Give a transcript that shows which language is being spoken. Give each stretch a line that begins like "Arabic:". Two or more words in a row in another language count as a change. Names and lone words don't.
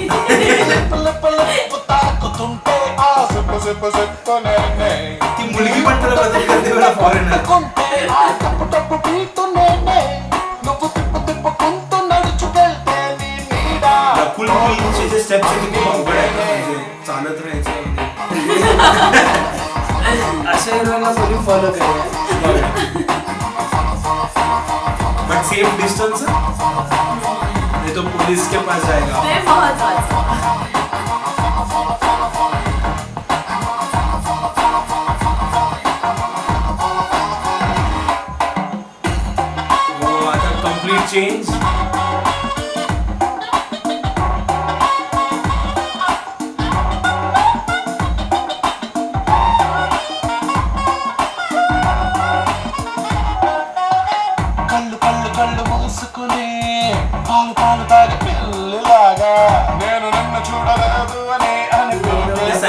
Telugu: తాకుతుంటే ఆ సిప్పు సిప్పు సిప్పు నేనే
Marathi: ती मुलगी पण तुला बदल करते बघा फॉरेनर.
Telugu: కొంటే ఆ కప్పు టప్పు పీతు నేనే నువ్వు తిప్పు తిప్పుకుంటూ నడుచుకెళ్తే నీ నీడ
Marathi: रकुल प्रीतचे जे स्टेप्स आहेत ते अवघड आहेत, म्हणजे चालत राहायचं. अशा हिरोला कोणी फॉलो करेल.
English: but safe distance,
Hindi: नहीं तो पुलिस के पास जाएगा.
Marathi: ते महत्वाचं. वो आता
English: complete change.
Telugu: కళ్ళు కళ్ళు కళ్ళు మూసుకుని పాలు పాలు తాగి పిల్లలాగా నేను నిన్ను చూడలేదు అని అనుకుంటే